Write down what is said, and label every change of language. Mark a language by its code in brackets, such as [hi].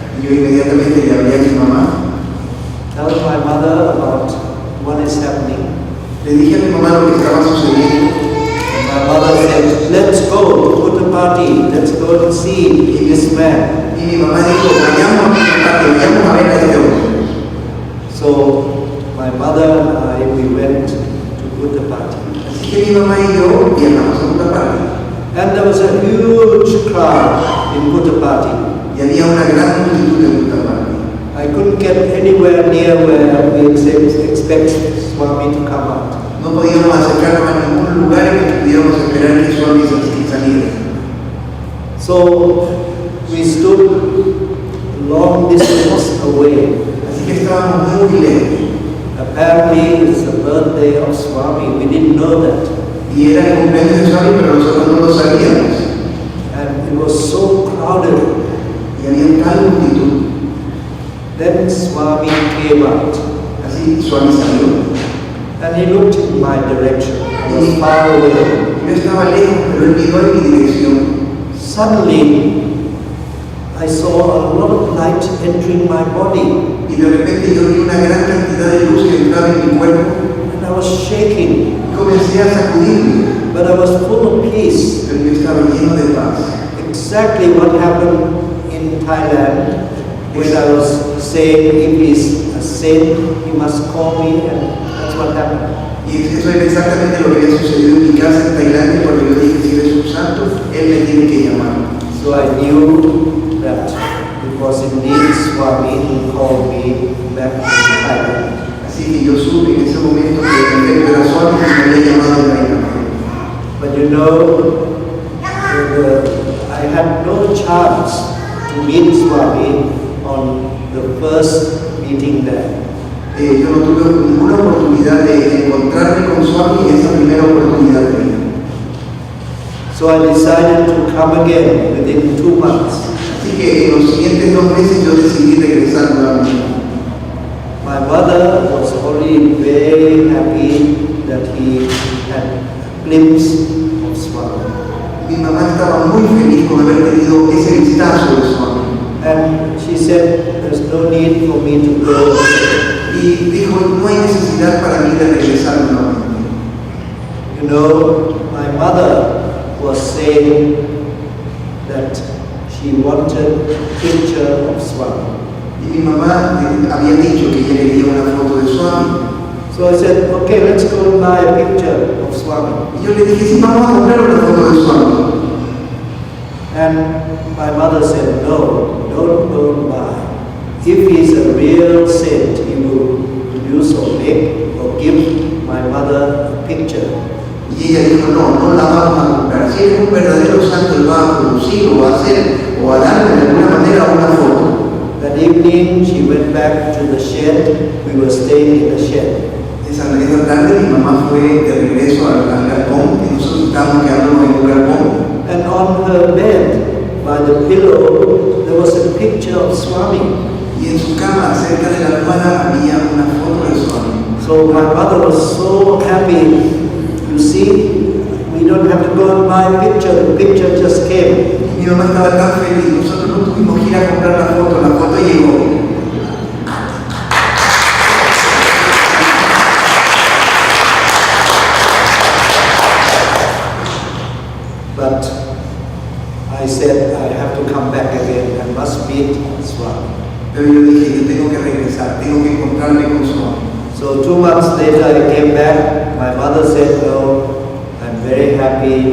[es] Yo inmediatamente le hablé a mi mamá. [en] Tell my mother about what is happening. [es] Le dije a mi mamá lo que estaba sucediendo. [en] And my mother said, let's go to the party, let's go and see this man. [es] Y mi mamá dijo, vayamos a ver a este hombre. [en] So my mother and I, we went to Buddha party. [es] Así que mi mamá y yo viajamos a Buddha party. [en] And there was a huge crowd in Buddha party. [es] Y había una gran multitud en Buddha party. [en] I couldn't get anywhere near where we expect Swami to come out. [es] No podíamos acercarnos a ningún lugar en que pudiéramos esperar que Swami saliera. [en] So we stood long distance away. [es] Así que estábamos muy lejos. [en] Apparently it's the birthday of Swami. We didn't know that. [es] Y era el cumpleaños de Swami, pero nosotros no lo sabíamos. [en] And it was so crowded. [es] Y había tal multitud. [en] Then Swami came out. [es] Así Swami salió. [en] And he looked in my direction. I was far away. [es] Yo estaba lejos, pero él miró en mi dirección. [en] Suddenly, I saw a lot of light entering my body. [es] Y de repente yo vi una gran cantidad de luz que entraba en mi cuerpo. [en] And I was shaking. [es] Comencé a sacudirme. [en] But I was full of peace. [es] Pero yo estaba lleno de paz. [en] Exactly what happened in Thailand when I was saying if he's a saint, he must call me, and that's what happened. [es] Y eso era exactamente lo que había sucedido en mi casa en Tailandia cuando yo dije si eres un santo, él me tiene que llamar. [en] So I knew that it was indeed Swami who called me back to Thailand. [es] Así que yo supe en ese momento que el efecto era Swami que me había llamado de Tailandia. [en] But you know, I had no chance to meet Swami on the first meeting there. [es] Yo no tuve ninguna oportunidad de encontrarme con Swami en esa primera oportunidad de vida. [en] So I decided to come again within 2 months. [es] Así que en los siguientes 2 meses yo decidí regresar nuevamente. [en] My mother was already very happy that he had a glimpse of Swami. [es] Mi mamá estaba muy feliz con haber tenido ese vistazo de Swami. [en] And she said, there's no need for me to go. [es] Y dijo, no hay necesidad para mí de regresar nuevamente. [en] You know, my mother was saying that she wanted a picture of Swami. [es] Y mi mamá había dicho que ella quería una foto de Swami. [en] So I said, okay, let's go and buy a picture of Swami. [es] Y yo le dije, sí, vamos a comprar una foto de Swami. [en] And my mother said, no, don't go and buy. If he's a real saint, he will produce or make or give my mother a picture. [es] Y ella dijo, no la vamos a comprar. Si es un verdadero santo, él va a producir o va a hacer o a darle de alguna manera una foto. [en] That evening, she went back to the shed. We were staying in the shed. [es] Esa tarde mi mamá fue de regreso al galpón y nosotros estábamos quedándonos en un galpón. [en] And on her bed, by the pillow, there was a picture of Swami. [es] Y en su cama, cerca de la almohada, había una foto de Swami. [en] So my mother was so happy. You see, we don't have to go and buy a picture. The picture just came. [es] Mi mamá estaba tan feliz. Nosotros no tuvimos que ir a comprar la foto llegó. [en] But I said I have to come back again. I must meet Swami. [es] Pero yo dije, yo tengo que regresar, tengo que encontrarme con Swami. [en] So 2 months later I came back. My mother said, no, I'm very happy.